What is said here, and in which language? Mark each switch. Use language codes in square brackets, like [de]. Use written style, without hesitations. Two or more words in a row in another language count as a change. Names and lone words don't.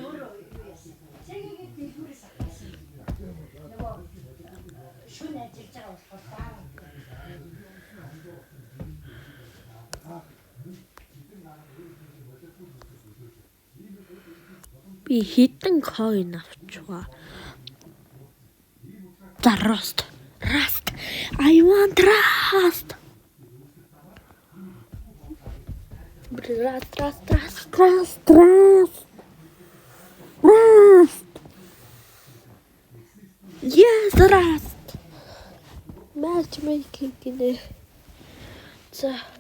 [mn] Шүн ажиллаж байгаа болохоор Би хитэн coin авчгаа. [en] За Rust. I want Rust. Rust. Yes, Rust. [mn] Matchmaking гинэ. За.